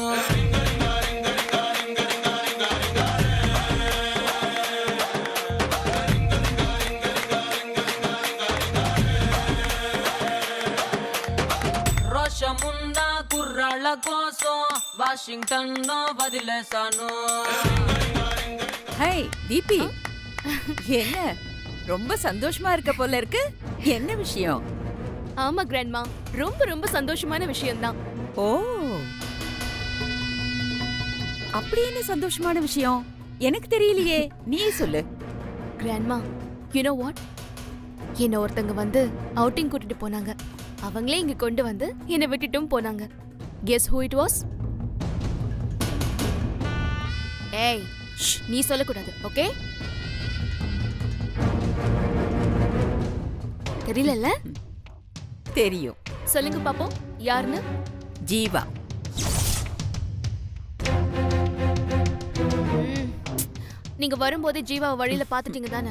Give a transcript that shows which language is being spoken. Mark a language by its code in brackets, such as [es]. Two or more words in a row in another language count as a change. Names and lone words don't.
[te] రోషమున్న కుర్రాళ్ళ కోసం వాషింగ్టన్ లో వదిలేసాను. [ta] ஹை தீபி, என்ன ரொம்ப சந்தோஷமா இருக்க போல இருக்கு? என்ன விஷயம்? ஆமா கிராண்ட்மா, ரொம்ப ரொம்ப சந்தோஷமான விஷயம்தான். ஓ, அப்படி என்ன சந்தோஷமான விஷயம்? எனக்கு தெரியலையே, நீயே சொல்லு. [en] grandma, you know what? [ta] என்ன ஒருத்தங்க வந்து அவுட்டிங் கூட்டிட்டு போனாங்க. அவங்களே இங்க கொண்டு வந்து என்னை விட்டுட்டும் போனாங்க. [en] guess who it was? [ta] ஏய், நீ சொல்லக்கூடாது, ஓகே? தெரியலல்ல? தெரியும். சொல்லுங்க பாப்போம், யாருன்னு? ஜீவா. நீங்க வரும்போது ஜீவாவை வழியில பாத்துட்டீங்க தானே?